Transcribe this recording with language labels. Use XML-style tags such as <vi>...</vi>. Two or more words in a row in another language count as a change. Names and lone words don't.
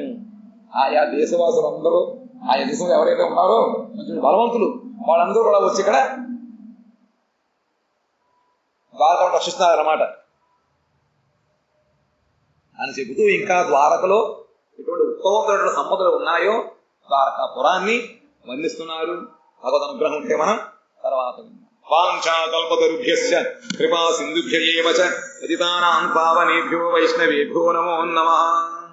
<te>ఆయా దేశవాసులందరూ, ఆయా దేశంలో ఎవరైతే ఉన్నారో మంచి బలవంతులు వాళ్ళందరూ కూడా వచ్చి ఇక్కడ ద్వారకను రక్షిస్తున్నారన్నమాట అని చెబుతూ ఇంకా ద్వారకలో ఎటువంటి ఉత్తమమైనటువంటి సంపదలు ఉన్నాయో ద్వారకాపురాన్ని వర్ణిస్తున్నారు. భగవద్ అనుగ్రహం ఉంటే మనం తర్వాత</te> <sa>వాంఛాకల్పతరుభ్యశ్చ కృపా సింధుభ్య ఏవ చ పతితానాం పావనేభ్యో వైష్ణవేభ్యో నమో నమః.</sa>